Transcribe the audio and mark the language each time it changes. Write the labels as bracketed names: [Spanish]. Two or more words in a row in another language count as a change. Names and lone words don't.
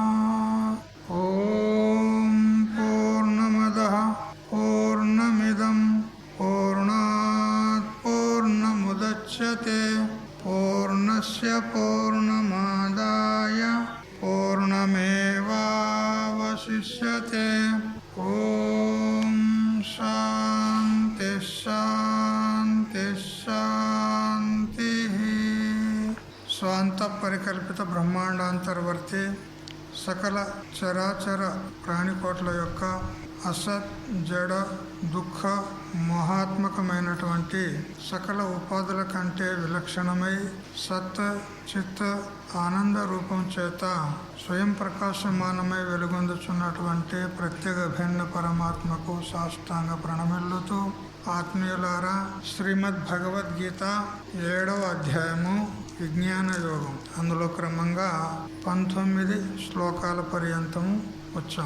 [Sanskrit] पूर्णमिदं पूर्णात् पूर्णमुदच्यते पूर्णस्य पूर्णमादाय पूर्णमेवावशिष्यते। ॐ शान्ति शान्ति शान्तिः। [Telugu] స్వాంత పరికల్పిత బ్రహ్మాండాంతర్వర్తి సకల చరాచర ప్రాణికోట్ల యొక్క అసత్ జడ దుఃఖ మహాత్మకమైనటువంటి సకల ఉపాధుల కంటే విలక్షణమై సత్ చిత్ ఆనంద రూపం చేత స్వయం ప్రకాశమానమై వెలుగొందుచున్నటువంటి ప్రత్యేక భిన్న పరమాత్మకు సాష్టాంగ ప్రణమిల్లుతూ ఆత్మీయులారా, శ్రీమద్ భగవద్గీత 7వ అధ్యాయము విజ్ఞాన యోగం, అందులో క్రమంగా 19 శ్లోకాల పర్యంతము వచ్చాం.